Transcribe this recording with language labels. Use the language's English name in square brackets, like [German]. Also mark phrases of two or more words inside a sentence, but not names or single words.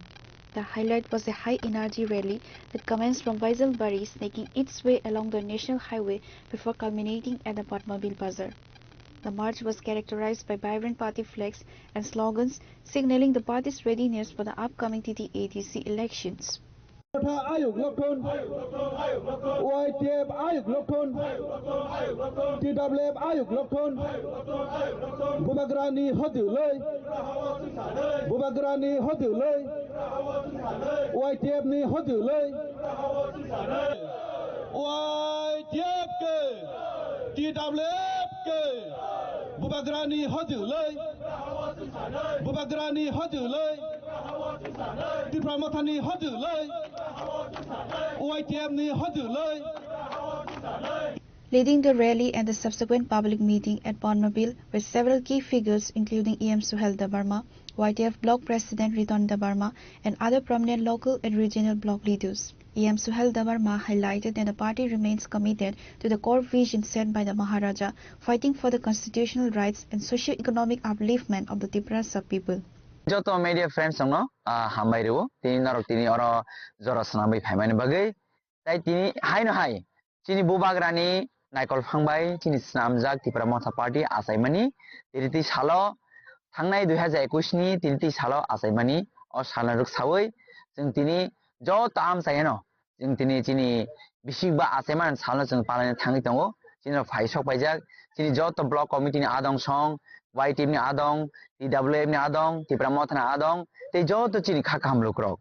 [English] The highlight was a high-energy rally that commenced from Vaisalbari, snaking its way along the national highway before culminating at the Padmabil Bazaar. The march was characterized by vibrant party flags and slogans signaling the party's readiness for the upcoming TT-ATC elections. [Kok Borok] Ayuk Lokton, YTF Ayuk Lokton, TWF Ayuk Lokton, Bubagrani Hoduloi, Bubagrani Hoduloi, YTF ni Hoduloi, YTF ke, TWF ke, Bubagrani Hoduloi, Bubagrani Hoduloi, Tripura Motha ni Hoduloi, YTF ni Hoduloi. [English] Leading the rally and the subsequent public meeting at Padmabil were several key figures including EM Suhel Debarma, YTF Block President Riton Debarma and other prominent local and regional block leaders. EM Suhel Debarma highlighted that the party remains committed to the core vision set by the Maharaja, fighting for the constitutional rights and socio-economic upliftment of the Tripura sub-people. [Kok Borok] Joto [English] media friends [Kok Borok] no hambai rewo tini narok tini oro jora sanambai phaimani bagai tai tini hai no hai tini Bubagrani naikol phangbai tini snamjak Tripura Motha Party asaimani tini salo thangnai 2021 ni tini salo asaimani o salnaruk sawai jeng tini jo tam sayeno jeng tini bisigba asaiman salna jeng palani thangi tongo tini phaisok paijak tini joto [English] block committee [Kok Borok] ni adong song YTF ni adong, TWF ni adong, Tripura Motha ni adong, tei joto chini khaka hamlok rok.